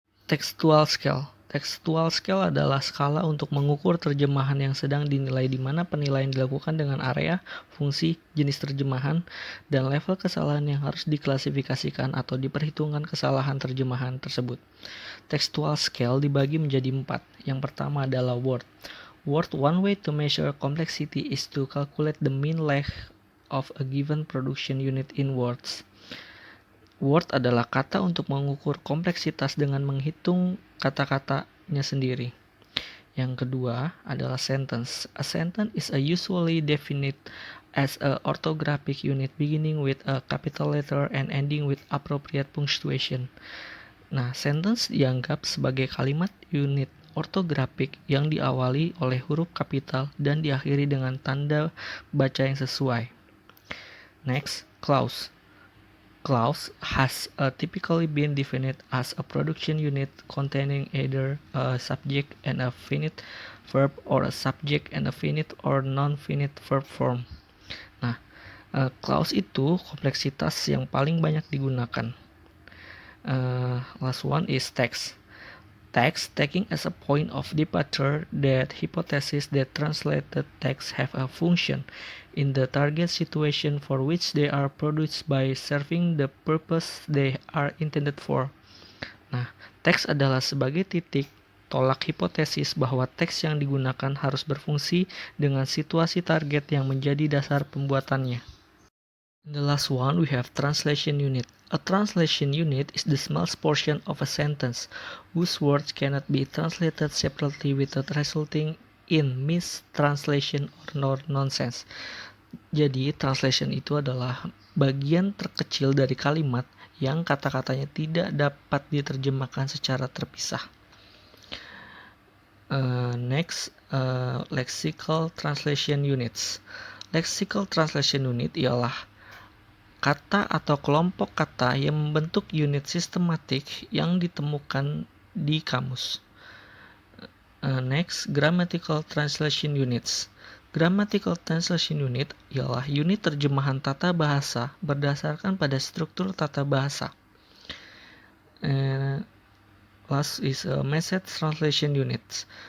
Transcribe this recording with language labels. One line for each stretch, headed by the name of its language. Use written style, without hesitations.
Indonesian: Textual scale. Textual scale adalah skala untuk mengukur terjemahan yang sedang dinilai di mana penilaian dilakukan dengan area, fungsi, jenis terjemahan, dan level kesalahan yang harus diklasifikasikan atau diperhitungkan kesalahan terjemahan tersebut. Textual scale dibagi menjadi 4. Yang pertama adalah word.
English: Word, one way to measure complexity is to calculate the mean length of a given production unit in words.
Indonesian: Word adalah kata untuk mengukur kompleksitas dengan menghitung kata-katanya sendiri. Yang kedua adalah sentence.
English: A sentence is usually defined as a orthographic unit beginning with a capital letter and ending with appropriate punctuation.
Indonesian: Nah, sentence dianggap sebagai kalimat unit ortografik yang diawali oleh huruf kapital dan diakhiri dengan tanda baca yang sesuai.
English: Next, clause. Clause has typically been defined as a production unit containing either a subject and a finite verb or a subject and a finite or non-finite verb form.
Indonesian: Nah, clause itu kompleksitas yang paling banyak digunakan.
English: Last one is text. Text taking as a point of departure that hypotheses that translated text have a function in the target situation for which they are produced by serving the purpose they are intended for.
Indonesian: Nah, teks adalah sebagai titik tolak hipotesis bahwa teks yang digunakan harus berfungsi dengan situasi target yang menjadi dasar pembuatannya.
English: In the last one, we have translation unit. A translation unit is the smallest portion of a sentence whose words cannot be translated separately without resulting in mistranslation or nonsense.
Indonesian: Jadi, translation itu adalah bagian terkecil dari kalimat yang kata-katanya tidak dapat diterjemahkan secara terpisah.
English: Next, lexical translation units.
Indonesian: Lexical translation unit ialah kata atau kelompok kata yang membentuk unit sistematik yang ditemukan di kamus.
English: Next, grammatical translation units.
Indonesian: Grammatical translation unit ialah unit terjemahan tata bahasa berdasarkan pada struktur tata bahasa.
English: Last is message translation units.